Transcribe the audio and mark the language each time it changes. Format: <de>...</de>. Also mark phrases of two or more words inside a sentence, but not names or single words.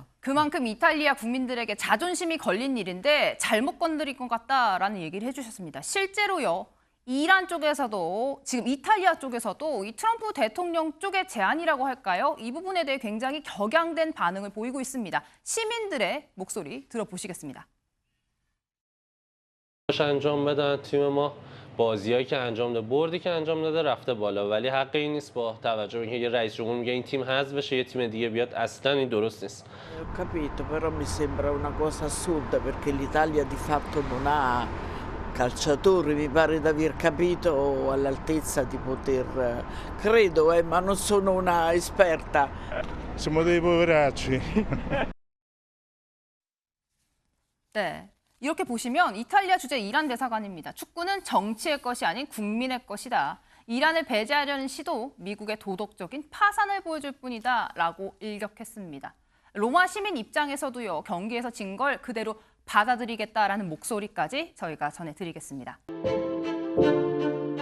<ko>그만큼 이탈리아 국민들에게 자존심이 걸린 일인데 잘못 건드린 것 같다라는 얘기를 해주셨습니다. 실제로요. 이란 쪽에서도 지금 이탈리아 쪽에서도 이 트럼프 대통령 쪽의 제안이라고 할까요? 이 부분에 대해 굉장히 격양된 반응을 보이고 있습니다. 시민들의 목소리 들어보시겠습니다.</ko> <fa>انجام بدن تیم ما بازیایی که انجام داده بردی که انجام داده رفته بالا ولی حق این نیست با توجه به اینکه یه رئیس جمهور میگه این تیم حذف بشه یه تیم دیگه بیاد اصلا این درست نیست.</fa> <it>Ho capito, però mi sembra una cosa assurda perché l'Italia di fatto non ha calciatori, mi pare di aver capito, all'altezza di poter, credo, ma non sono una esperta. Siamo dei poveracci.</it> <ko>네. 이렇게 보시면 이탈리아 주재 이란 대사관입니다. 축구는 정치의 것이 아닌 국민의 것이다. 이란을 배제하려는 시도 미국의 도덕적인 파산을 보여줄 뿐이다 라고 일격했습니다. 로마 시민 입장에서도요. 경기에서 진 걸 그대로 받아들이겠다라는 목소리까지 저희가 전해드리겠습니다.</ko>